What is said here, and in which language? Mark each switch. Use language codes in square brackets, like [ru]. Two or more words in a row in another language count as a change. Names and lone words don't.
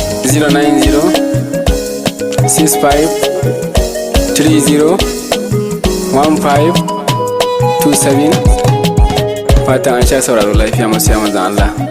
[en] Zero nine zero, six five, three zero, one five, two seven. [ha] Fatan an sha sauraro lafiya, masu yawan manzon Allah.